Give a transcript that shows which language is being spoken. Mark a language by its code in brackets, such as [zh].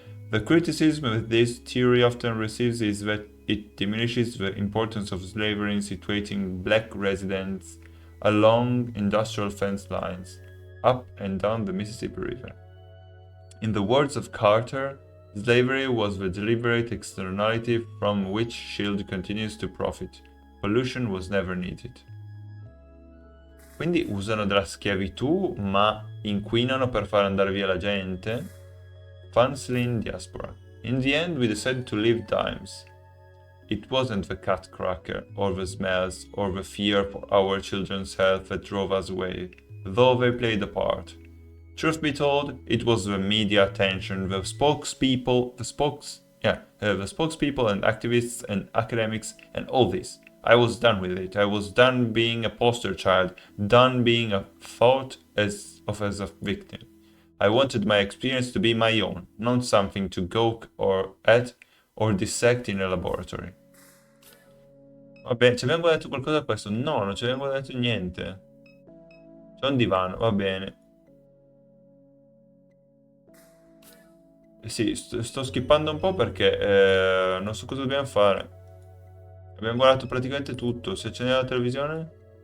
[en] The criticism that this theory often receives is that it diminishes the importance of slavery in situating black residents along industrial fence lines, up and down the Mississippi River. In the words of Carter, slavery was the deliberate externality from which Shield continues to profit. Pollution was never needed. [it] Quindi usano della schiavitù, ma inquinano per far andare via la gente. [en] Fansling diaspora. In the end, we decided to leave dimes. It wasn't the cat cracker, or the smells, or the fear for our children's health that drove us away, though they played a part. Truth be told, it was the media attention, the spokespeople and activists and academics and all this. I was done with it. I was done being a poster child, done being thought as a victim. I wanted my experience to be my own, not something to gawk at or dissect in a laboratory. [it] Vabbè, ci abbiamo guardato qualcosa da questo? No, non ci abbiamo guardato niente. C'è un divano, va bene. Sì, sto skippando un po' perché non so cosa dobbiamo fare. Abbiamo guardato praticamente tutto. Se accendiamo la televisione...